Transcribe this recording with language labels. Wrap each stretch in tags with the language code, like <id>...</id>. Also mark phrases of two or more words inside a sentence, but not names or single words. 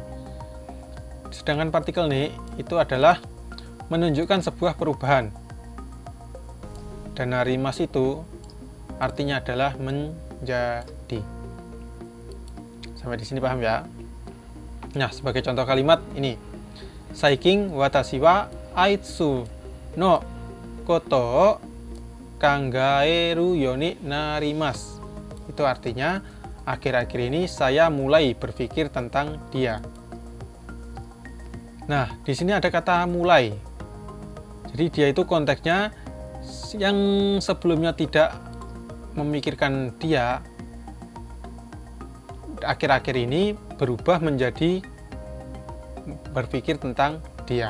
<id>Sedangkan partikel ne itu adalah menunjukkan sebuah perubahan. Dan narimas itu artinya adalah menjadi. Sampai di sini paham ya? Nah, sebagai contoh kalimat ini.</id> <ja>最近私はあいつのこと考えるようになります.</ja> <id>Itu artinya akhir-akhir ini saya mulai berpikir tentang dia. Nah, di sini ada kata mulai. Jadi dia itu konteksnya yang sebelumnya tidak memikirkan dia, akhir-akhir ini berubah menjadi berpikir tentang dia.</id>